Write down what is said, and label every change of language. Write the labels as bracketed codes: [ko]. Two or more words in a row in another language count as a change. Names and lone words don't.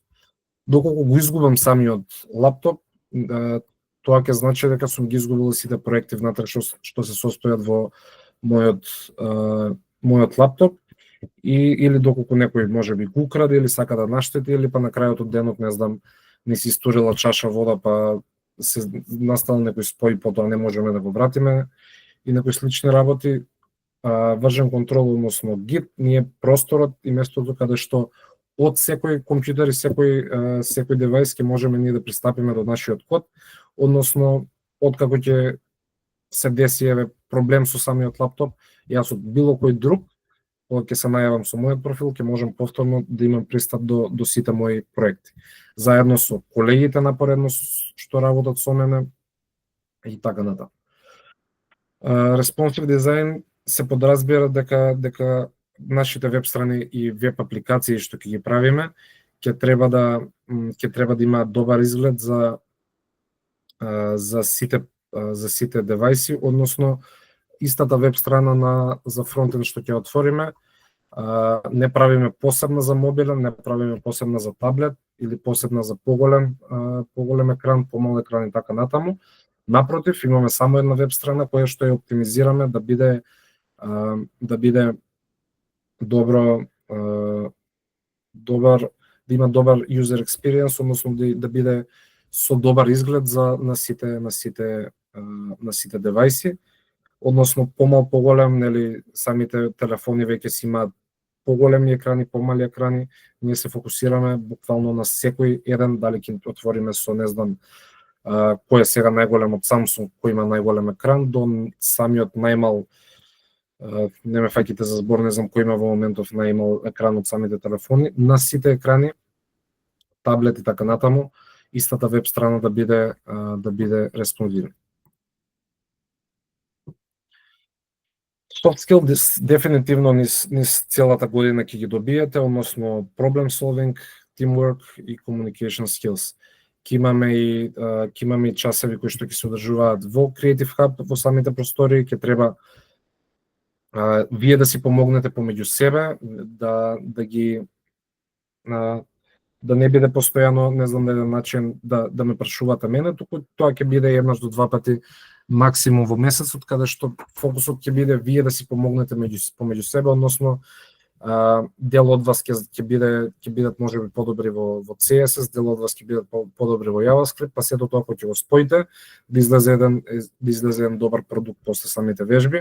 [mk] Доколку го изгубам самиот лаптоп, тоа ќе значи дека сум ги изгубил сите проекти внатре што се состојат во мојот лаптоп, или доколку некој можеби го украде или сака да наштети, или па на крајот од денот не знам не си истурила чаша вода па се настал некој спој, потоа не можеме да го вратиме и некои слични работи. [en] Version control, [mk] односно Git, ние просторот и местото каде што од секој компјутер и секој девајс ќе можеме ние да пристапиме до нашиот код, односно откако ќе се деси еве проблем со самиот лаптоп, јас од било кој друг, кога ќе се најавам со мојот профил, ќе можам повторно да имам пристап до сите мои проекти. Заедно со колегите напоредно што работат со мене и така натаму. [en] Responsive design [mk] се подразбира дека нашите веб страни и веб апликации што ќе ги правиме ќе треба да имаат добар изглед за сите девајси, односно истата веб страна за фронтенд што ќе отвориме, не правиме посебна за мобилен, не правиме посебна за таблет или посебна за поголем екран, помал екран и така натаму. Напротив, имаме само една веб страна која што ја оптимизираме да биде добро, да има добар [en] user experience, [mk] односно да биде со добар изглед на сите девајси, односно помал поголем, нели самите телефони веќе си имаат поголеми екрани, помали екрани, ние се фокусираме буквално на секој еден, дали ќе отвориме со не знам кој е сега најголем од Samsung, кој има најголем екран, до самиот најмал, не ме фаќите за збор, не знам кој има во моментов најмал екран од самите телефони, на сите екрани, таблет и така натаму, истата веб страна да биде респондивна. [en] Soft skill [mk] дефинитивно низ целата година ќе ги добиете, односно [en] problem solving, teamwork [mk] и [en] communication skills. [mk] Ќе имаме и часови кои што ќе се одржуваат во Creative Hub, во самите простори, ќе треба вие да си помогнете помеѓу себе, да не биде постојано, не знам на еден начин да ме прашувате мене, туку тоа ќе биде еднаш до два пати максимум во месецот, каде што фокусот ќе биде вие да си помогнете помеѓу себе, односно дел од вас ќе бидат можеби подобри во CSS, дел од вас ќе бидат подобри во JavaScript, па сето тоа кога ќе го споите, да излезе еден добар продукт после самите вежби.